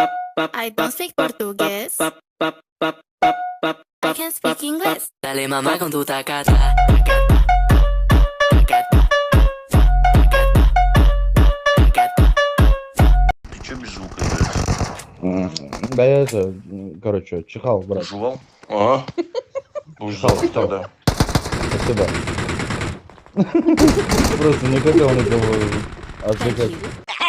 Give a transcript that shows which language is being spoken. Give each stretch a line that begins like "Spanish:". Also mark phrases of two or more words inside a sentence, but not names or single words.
English: I don't speak portugués. I can speak English.
Spanish: Dale mamá con tu tacata, tacata, tacata, tacata.
Russian: Ты чё без звука играешь? Да я это, короче, чихал, брат. Жевал? А? Будешь жевать тогда. Спасибо. Просто не хотел никого
English: Thank
Russian: отвлекать.
English: you.